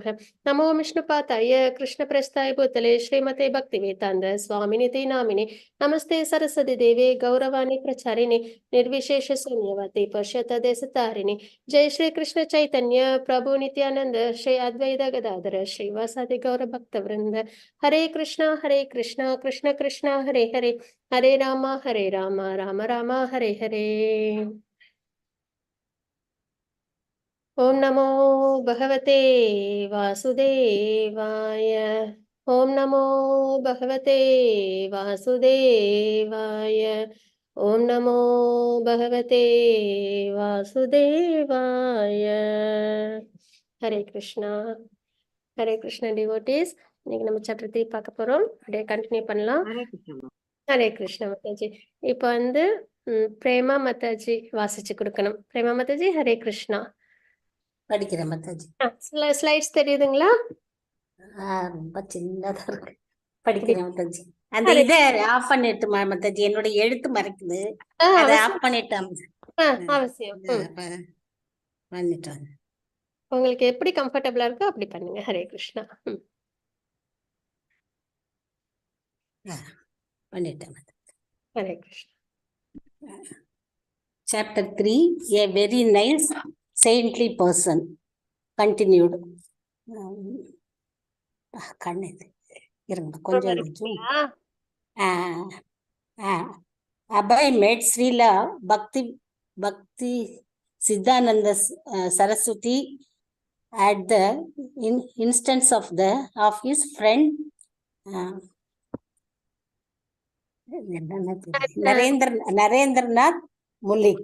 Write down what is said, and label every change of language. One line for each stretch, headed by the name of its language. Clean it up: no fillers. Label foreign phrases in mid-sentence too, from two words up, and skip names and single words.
Sanskrit: नमो विष्णुपादाय कृष्णप्रस्थाय भूतले श्रीमते भक्तिवेदान्त स्वामिनिति नामिने नमस्ते सरस्वती देवे गौरवाणी प्रचारिणे निर्विशेष शून्यवती पश्यत देशतारिणे. जय श्री कृष्ण चैतन्य प्रभु नित्यानंद श्री अद्वैत गदाधर श्रीवासादि गौर भक्त वृंद. हरे कृष्णा कृष्ण कृष्ण हरे हरे हरे राम राम राम हरे हरे. ओम नमो भगवते वासुदेवाय. ओम नमो भगवते वासुदेवाय. ओम नमो भगवते वासुदेवाय.
Tamil: हरे कृष्णा डिवोटीज. இன்னைக்கு நம்ம சாப்டர் 3 பார்க்க போறோம். அப்படியே கண்டினியூ பண்ணலாம். ஹரே கிருஷ்ணா மாதாஜி. இப்போ வந்து பிரேமா மாதாஜி வாசிச்சு கொடுக்கணும். பிரேமா மாதாஜி ஹரே கிருஷ்ணா. படிக்கிறேன் மாதாஜி. ஸ்லைட்ஸ் தெரியுதுங்களா? ரொம்ப சின்னதா இருக்கு. படிக்கிறேன் மாதாஜி. அந்த இத ஆஃப் பண்ணிட்டு மாதாஜி, என்னோட எழுத்து மறைக்குது. அத ஆஃப் பண்ணிட்டு அவசியம் பண்ணிட்டேன். உங்களுக்கு எப்படி கம்ஃபர்டபிளா இருக்கோ அப்படி பண்ணுங்க. ஹரே கிருஷ்ணா. பண்ணிட்டேன். ஹரே கிருஷ்ணா.
English: Chapter 3, a very nice saintly person. Continued.
Tamil: கண்ணது இருங்க கொஞ்சம்.
English: Abhay met Srila Bhakti Siddhananda Saraswati at the instance of his friend Narendranath Mullik.